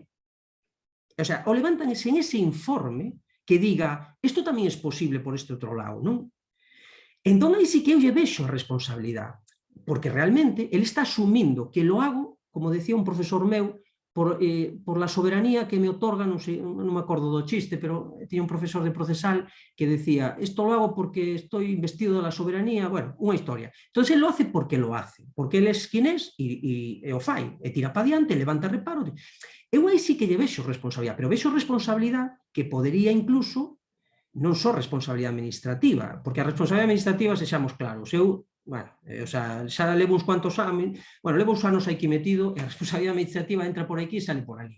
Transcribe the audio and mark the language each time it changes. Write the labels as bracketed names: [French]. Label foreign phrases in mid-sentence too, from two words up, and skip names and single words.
[Spanish] O sea, [Galician] o levantan sen ese informe que diga isto tamén é posible por este outro lado, non? Entón, aí sí que eu lle vexo a responsabilidade, porque realmente ele está asumindo que [Spanish] lo hago, [Galician] como decía un profesor meu, [Spanish] por la soberanía que me otorga, [Galician] non sei, non me acordo do chiste, pero tiña un profesor de procesal que decía, isto [Spanish] lo hago porque estoy investido de la soberanía, [Galician] bueno, unha historia. Entón, ele [Spanish] lo hace porque lo hace, [Galician] porque ele é quien é e o fai, e tira pa diante, levanta reparo. Eu aí sí que lle vexo responsabilidade, pero vexo responsabilidade que podería incluso non só responsabilidade administrativa, porque a responsabilidade administrativa, sexamos claros, eu bueno, xa levo uns cuantos anos, bueno, levo uns anos aquí metido e a responsabilidade administrativa entra por aquí e sale por ali.